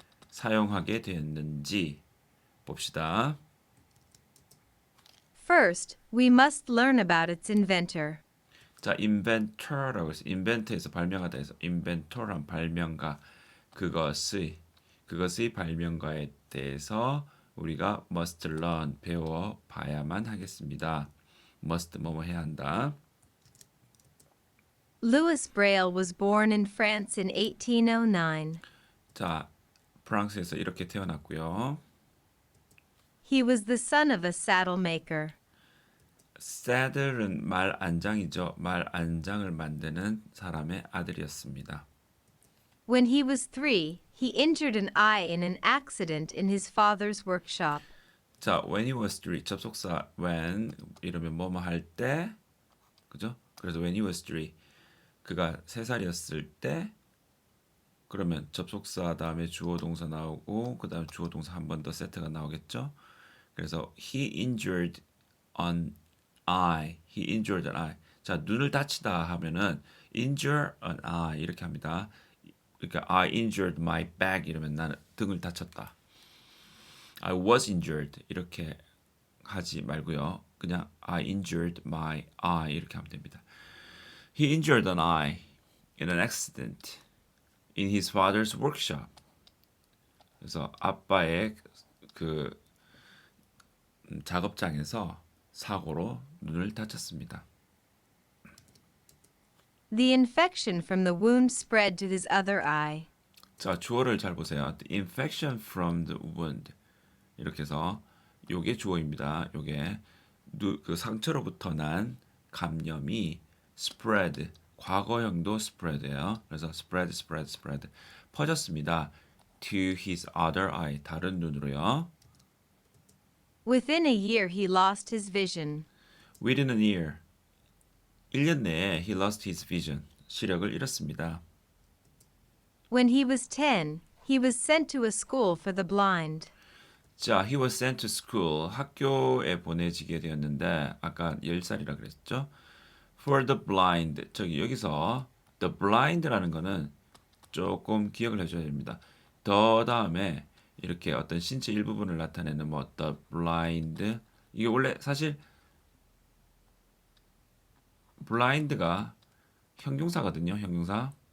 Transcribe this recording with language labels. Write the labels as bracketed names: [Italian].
[Korean] 사용하게 되었는지 봅시다. [English] First, we must learn about its inventor. [Korean] 자, inventor라고 해서 inventor에서 발명하다 해서 inventor한 발명가 그것의 발명가에 대해서 우리가 must learn 배워 봐야만 하겠습니다. must 뭐뭐 해야 한다. [English] Louis Braille was born in France in 1809. [Korean] 자, 프랑스에서 이렇게 태어났고요. [English] He was the son of a saddle maker. [Korean] saddle은 말 안장이죠. 말 안장을 만드는 사람의 아들이었습니다. [English] When he was 3, he injured an eye in an accident in his father's workshop. [Korean] 자, [English] when he was 3 [Korean] 접속사 when 이러면 뭐뭐 할 때 그죠? 그래서 [English] when he was 3 [Korean] 그가 3살이었을 때 그러면 접속사 다음에 주어 동사 나오고 그 다음에 주어 동사 한 번 더 세트가 나오겠죠? 그래서 [English] he injured an eye. He injured an eye. [Korean] 자, 눈을 다치다 하면은 [English] injure an eye [Korean] 이렇게 합니다. 그러니까 [English] I injured my back [Korean] 이러면 나는 등을 다쳤다. [English] I was injured [Korean] 이렇게 하지 말고요. [English] 그냥 I injured my eye 이렇게 하면 됩니다. He injured an eye in an accident in his father's workshop. [Korean] 그래서 아빠의 그 작업장에서 사고로 눈을 다쳤습니다. [English] The infection from the wound spread to his other eye. [Korean] 자, 주어를 잘 보세요. [English] The infection from the wound. [Korean] 이렇게 해서 요게 주어입니다. 요게 그 상처로부터 난 감염이 spread. 과거형도 spread예요. [English] 그래서 spread 퍼졌습니다. To his other eye. [Korean] 다른 눈으로요. [English] Within a year, he lost his vision. Within a year. [Korean] 1년 내에 [English] he lost his vision. [Korean] 시력을 잃었습니다. [English] When he was 10, he was sent to a school for the blind. 자, he was sent to school. [Korean] 학교에 보내지게 되었는데 아까 10살이라 그랬죠? [English] For the blind. [Korean] 저기 여기서 the blind라는 거는 조금 기억을 해줘야 됩니다. 더 다음에 이렇게 어떤 신체 일부분을 나타내는 뭐 the blind 이게 원래 사실 blind가 형용사거든요. 형용사.